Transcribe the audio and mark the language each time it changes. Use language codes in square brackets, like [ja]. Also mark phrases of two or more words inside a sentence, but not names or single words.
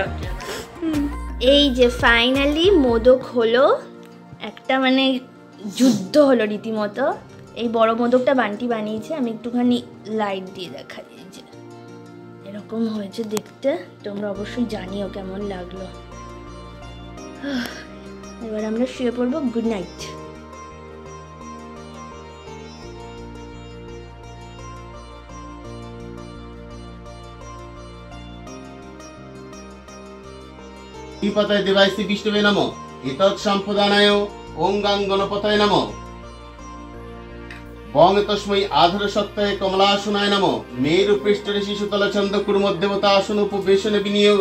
[bn] এই যে ফাইনালি মোদক হলো, একটা মানে যুদ্ধ হলো রীতিমতো। এই বড় মোদকটা বান্টি বানিয়েছে, আমি একটুখানি লাইট দিয়ে দেখাই। এই যে এরকম হয়েছে দেখতে, তোমরা অবশ্যই জানিও কেমন লাগলো। এবার আমরা শুয়ে পড়বো। [en] good night. [sa] श्रीपतये देवाय विष्णवे नमो एतत् सम्प्रदानाय ओं गां गणपतये नमो बंग तस्मै आधर सत्ताय कमलासनाय नमो मेरु पृष्ठे शिशुतल चंद्रकुर मध्यवतासन उपवेशन विनियोग